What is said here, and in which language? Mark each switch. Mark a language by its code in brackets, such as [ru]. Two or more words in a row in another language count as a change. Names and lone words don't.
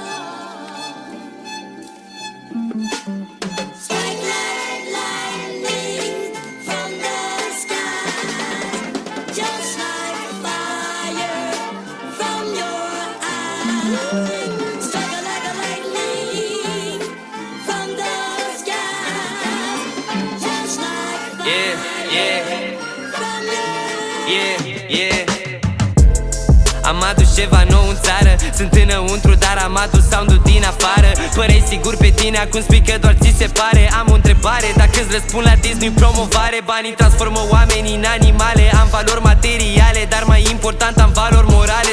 [en] Strike like lightning from the sky, just like fire from your eyes. Strike like a lightning from the sky, just like fire from your Yeah. [ro] Am adus ceva nou în țară, sunt înăuntru, dar am adus sound-ul din afară. Păreai sigur pe tine, acum spui că doar ți se pare. Am o întrebare, dacă îți răspund la Disney promovare. Banii transformă oamenii în animale. Am valori materiale, dar mai important am valori morale.